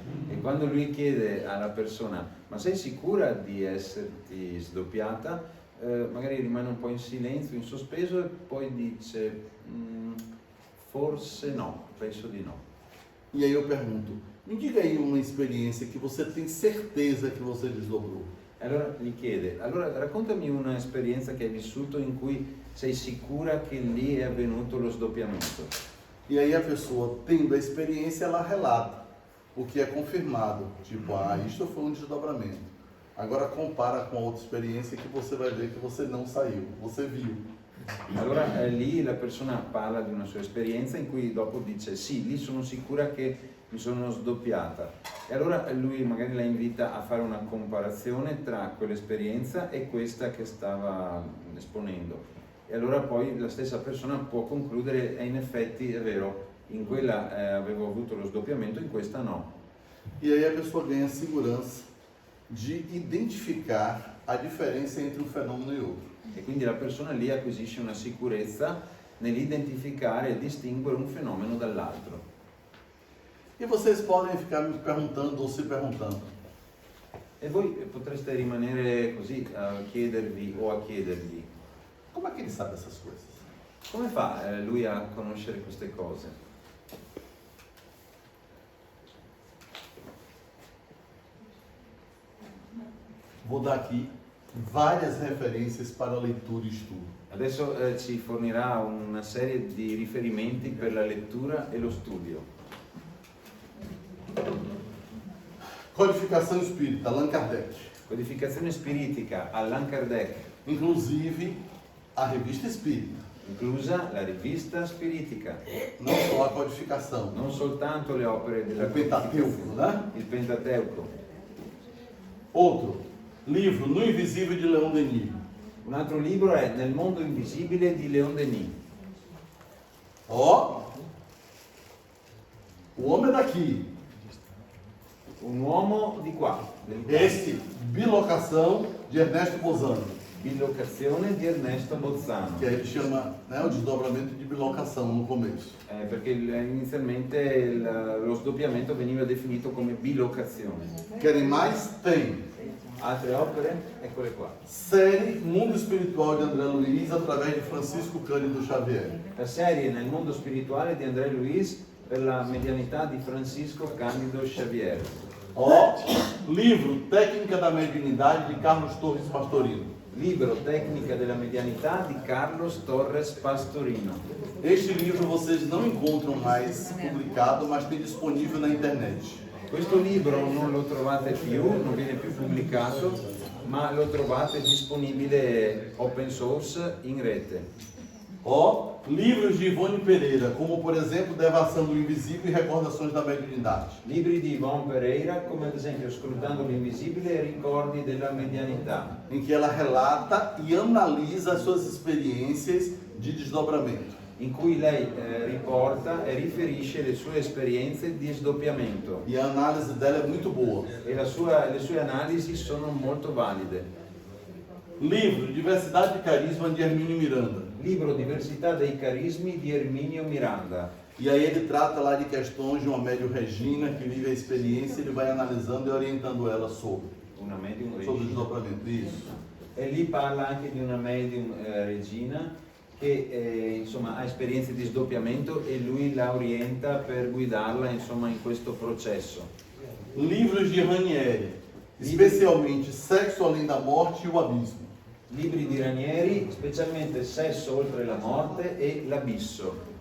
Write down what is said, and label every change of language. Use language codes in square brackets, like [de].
[it] E quando lui chiede alla persona, ma sei sicura di esserti sdoppiata? Magari rimane un po' in silenzio, in sospeso e poi dice, Forse no, penso di no. [pt] E aí eu pergunto, me diga aí uma experiência que você tem certeza que você desdobrou. [it] Allora gli chiede, allora raccontami un'esperienza che hai vissuto in cui sei sicura che lì è avvenuto lo sdoppiamento. [pt] E aí a pessoa, tendo a experiência, ela relata o que é confirmado. Tipo, isto foi um desdobramento. Agora compara com a outra experiência que você vai ver que você não saiu, você viu. [it] Allora lì la persona parla di una sua esperienza in cui dopo dice sì, lì sono sicura che mi sono sdoppiata. E allora lui magari la invita a fare una comparazione tra quell'esperienza e questa che stava esponendo. E allora poi la stessa persona può concludere, in effetti è vero, in quella avevo avuto lo sdoppiamento, in questa no. [pt] E aí a pessoa ganha segurança de identificar a diferença entre um fenômeno e outro. [it] E quindi la persona lì acquisisce una sicurezza nell'identificare e distinguere un fenomeno dall'altro. [pt] E vocês podem ficar me perguntando ou se perguntando, [it] E voi potreste rimanere così a chiedervi o a chiedergli, [pt] como é que ele sabe essas coisas? [it] come fa lui a conoscere queste cose? [pt] Vou dar aqui várias referências para leitura e estudo. [it] Adesso ci fornirà una serie di riferimenti per la lettura e lo studio. [pt] Codificação Espírita, Allan Kardec. [it] Codificazione spiritica, Allan Kardec, [pt] Inclusive a Revista Espírita. [it] inclusa la rivista spiritica. [pt] Não só a codificação. [it] Non soltanto le opere della Il Pentateuco, né? il Pentateuco. [pt] Outro, livro No Invisível de Leon Denis. [it] Un altro libro è Nel mondo invisibile di Leon Denis. [pt] Ó, o homem daqui. [it] Un uomo di qua, [pt] Esse, Bilocação, de Ernesto Bozano. [it] Bilocazione di Ernesto Bozzano. [pt] Que aí ele chama, né, o desdobramento de bilocação no começo. [it] Perché inizialmente lo sdoppiamento veniva definito come bilocazione. [pt] Querem mais? Tem. [it] Altre opere? Eccole qua. [pt] Série Mundo Espiritual de André Luiz através de Francisco Cândido Xavier. [it] La serie Nel mondo spirituale di André Luiz per la medianità di Francisco Candido Xavier. [pt] Ó, livro Técnica da Mediunidade de Carlos Torres Pastorino. [it] Libro Tecnica della medianità di Carlos Torres Pastorino. [pt] Este livro vocês não encontram mais publicado, mas tem disponível na internet. [it] Questo libro non lo trovate più, non viene più pubblicato, ma lo trovate disponibile open source in rete. [pt] Ó, livros de Ivone Pereira, como por exemplo Devação do Invisível e Recordações da Mediunidade. [it] Libri di Ivone Pereira, come ad esempio Scrutando l'invisibile e Ricordi della medianità, [pt] Em que ela relata e analisa as suas experiências de desdobramento. [it] in cui lei riporta e riferisce le sue esperienze di sdoppiamento [pt] E a análise dela é muito boa. [it] e le sue analisi sono molto valide. [pt] Livro Diversidade de Carisma de Hermínio Miranda. [it] Libro Diversità dei carismi di Erminio Miranda. [pt] E aí ele trata lá de questões de uma médium Regina que vive a experiência, ele vai analisando e orientando ela sobre [it] Una medium [pt] o [it] regina. [pt] desdobramento. Isso. [it] E lì parla anche di una medium regina che insomma ha esperienze di sdoppiamento e lui la orienta per guidarla insomma in questo processo. [pt] Livros de Ranieri, especialmente Sexo Além da Morte e o Abismo. [it] Libri di Ranieri, specialmente Sesso oltre la morte e L'abisso.